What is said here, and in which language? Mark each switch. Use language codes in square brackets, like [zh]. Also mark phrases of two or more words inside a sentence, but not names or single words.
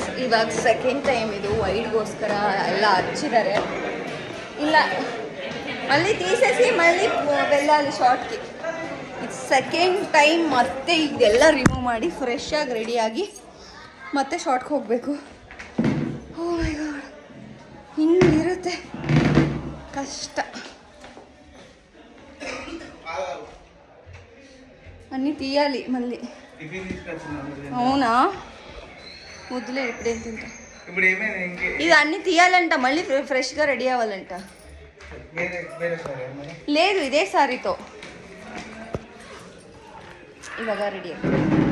[kn] ಇವಾಗ [en] second time [kn] ಇದು ವೈಡ್ಗೋಸ್ಕರ ಎಲ್ಲ ಹಚ್ಚಿದ್ದಾರೆ. [te] ಇಲ್ಲ మళ్ళీ తీసేసి మళ్ళీ వెళ్ళాలి షార్ట్కి. [kn] ಇದು [en] second time [kn] ಮತ್ತೆ ಇದೆಲ್ಲ ರಿಮೂವ್ ಮಾಡಿ ಫ್ರೆಶ್ ಆಗಿ ರೆಡಿಯಾಗಿ ಮತ್ತೆ ಶಾರ್ಟ್ಗೆ ಹೋಗಬೇಕು. [en] oh my god, [kn] ಹಿಂಗಿರುತ್ತೆ ಕಷ್ಟ. [te] అన్నీ తీయాలి మళ్ళీ. అవునా, ముద్దులే ఇప్పుడేం తింటా. ఇది అన్నీ తీయాలంట, మళ్ళీ ఫ్రెష్గా రెడీ అవ్వాలంట. లేదు, ఇదే సారీతో ఇలాగా రెడీ.